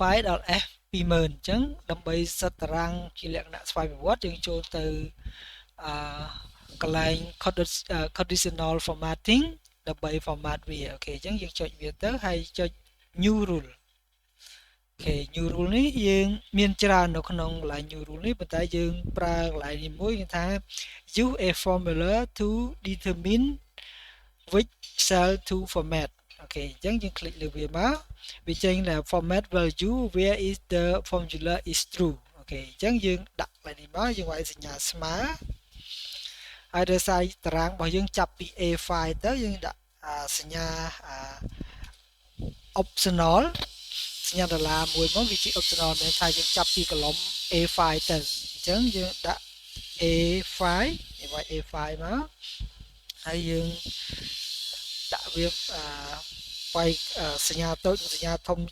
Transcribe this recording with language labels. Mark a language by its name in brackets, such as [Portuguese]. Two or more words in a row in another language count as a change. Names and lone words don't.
[Khmer] ដល់ F 20000អញ្ចឹងដើម្បីសិតតារាងជាលក្ខណៈស្វ័យប្រវត្តិយើងចូលទៅកន្លែង [English] conditional formatting [Khmer] ដើម្បី format វាអូខេអញ្ចឹងយើងចុ ចវាទៅហើយចុច [English] new rule [Khmer] អូខេ [English] new rule [Khmer] នេះយើងមានច្រើននៅក្នុងកន្លែង [English] new rule [Khmer] នេះប៉ុន្តែយើងប្រើកន្លែងនេះមួយគេថា [English] use a formula to determine which cell to format [Khmer] អូខេអញ្ចឹងយើង click លើវាមកវាចេញថា [English] format value where is the formula is true [Khmer] អូខេអញ្ចឹងយើងដាក់កន្លែងនេះមកយើងវាយសញ្ញាស្មើហើយដោយសារតារាងរបស់យើងចាប់ពី A5 ទៅយើងដាក់សញ្ញា optional សញ្ញាដុល្លារមួយមកវាជា optional មានថាយើងចាប់ពី column A5 ទៅអញ្ចឹងយើងដាក់ A5 យើងវាយ A5 មកហើយយើងដាក់វាវាយសញ្ញាតូចនិងសញ្ញាធំ